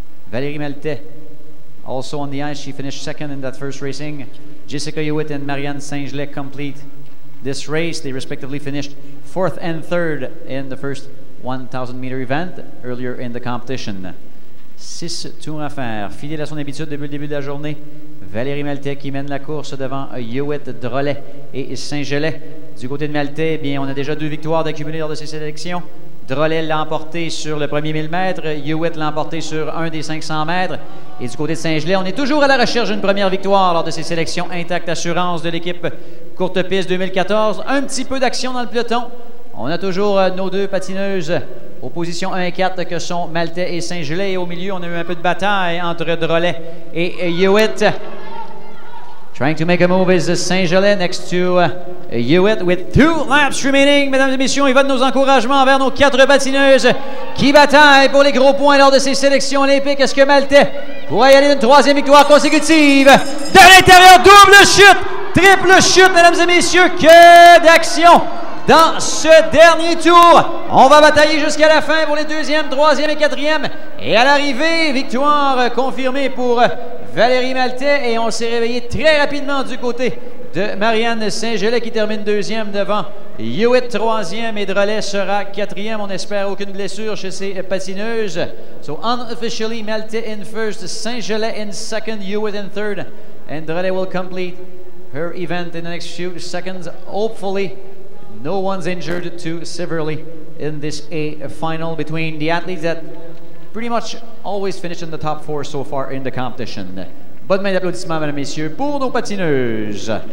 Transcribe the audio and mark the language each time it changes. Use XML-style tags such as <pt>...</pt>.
<en>Valérie Maltais also on the ice. She finished second in that first racing. Jessica Hewitt and Marianne Saint-Gelais complete this race. They respectively finished 4th and 3rd in the first 1,000-meter event earlier in the competition.</en> <fr>6 tours à faire. Fidèle à son habitude depuis le début de la journée, Valérie Maltais qui mène la course devant Hewitt, Drolet et Saint-Gelais. Du côté de Maltais, eh bien, on a déjà 2 victoires d'accumuler lors de ces sélections. Drolet l'a emporté sur le premier 1000 mètres, Hewitt l'a emporté sur un des 500 mètres. Et du côté de Saint-Gelais, on est toujours à la recherche d'une première victoire lors de ces sélections Intact Assurance de l'équipe Courte Piste 2014. Un petit peu d'action dans le peloton. On a toujours nos 2 patineuses aux positions 1 et 4 que sont Maltais et Saint-Gelais. Et au milieu, on a eu un peu de bataille entre Drolet et Hewitt.</fr> <en>Trying to make a move is Saint-Gelais next to Hewitt with 2 laps remaining.</en> <fr>Mesdames et messieurs, il va de nos encouragements envers nos 4 patineuses qui bataillent pour les gros points lors de ces sélections olympiques. Est-ce que Maltais pourrait y aller d'une 3e victoire consécutive? De l'intérieur, double chute, triple chute, mesdames et messieurs. Que d'action dans ce dernier tour. On va batailler jusqu'à la fin pour les 2e, 3e et 4e. Et à l'arrivée, victoire confirmée pour Valérie Maltais. Et on s'est réveillé très rapidement du côté de Marianne Saint-Gelais qui termine 2e devant Hewitt 3e et Drolet sera 4e. On espère aucune blessure chez ces patineuses.</fr> <en>So unofficially, Maltais in first, Saint-Gelais in second, Hewitt in third. And Drolet will complete her event in the next few seconds. Hopefully, no one's injured too severely in this A final between the athletes that pretty much always finish in the top 4 so far in the competition.</en> <fr>Bonne main d'applaudissements, mesdames et messieurs, pour nos patineuses.</fr>